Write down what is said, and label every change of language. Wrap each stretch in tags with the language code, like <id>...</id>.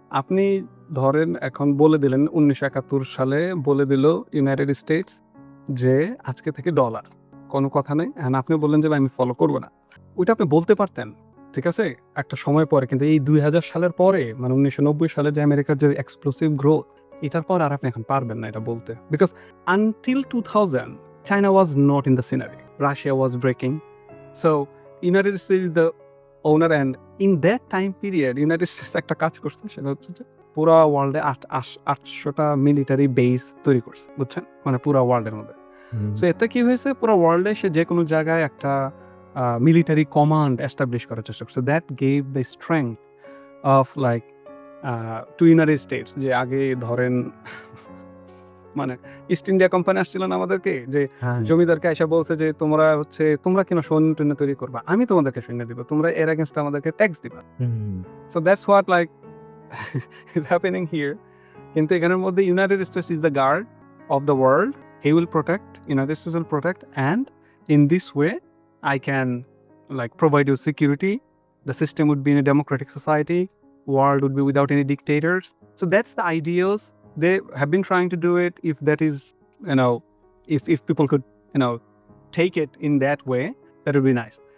<bn>আপনি ধরেন এখন বলে দিলেন 1971 সালে বলে দিল ইউনাইটেড স্টেটস যে আজকে থেকে ডলার, কোনো কথা নেই। এখন আপনি বললেন যে আমি ফলো করবো না, ওইটা আপনি বলতে পারতেন, ঠিক আছে, একটা সময় পরে। কিন্তু এই 2000 সালের পরে, মানে 1990 সালে যে আমেরিকার যে এক্সপ্লোসিভ গ্রোথ, এটার পর আর আপনি এখন পারবেন না এটা বলতে।</bn> <en>Because until 2000 China was not in the scenario. Russia was breaking. So United States is the owner, and in that time period United States</en> <bn>একটা কাজ করছে, সেটা হচ্ছে যে পুরা ওয়ার্ল্ডে 800টা মিলিটারি বেস তৈরি করছে, বুঝছেন, মানে পুরা ওয়ার্ল্ডের মধ্যে। সো এতে কি হয়েছে, পুরো ওয়ার্ল্ডে সে যে কোনো জায়গায় একটা মিলিটারি কমান্ড এস্টাবলিশ করার চেষ্টা করছে।</bn> <en>That gave the strength of like to United States.</en> <bn>যে আগে ধরেন মানে ইস্ট ইন্ডিয়া কোম্পানি আসছিল না আমাদেরকে, যে জমিদারকে এসে বলছে যে তোমরা কেন সৈন্য তৈরি করবা, আমি তোমাদেরকে সৈন্য দিব, তোমরা এর এগেনস্ট আমাদেরকে ট্যাক্স দিবা।</bn> <en>So that's what like is happening here.</en> <bn>কিন্তু এখানের মধ্যে</bn> <en>United States is the guard of the world. He will protect, United States will protect, and in this way I can like provide you security. The system would be in a democratic society, world would be without any dictators. So that's the ideals. They have been trying to do it. If that is, if people could, take it in that way, that would be nice.</en>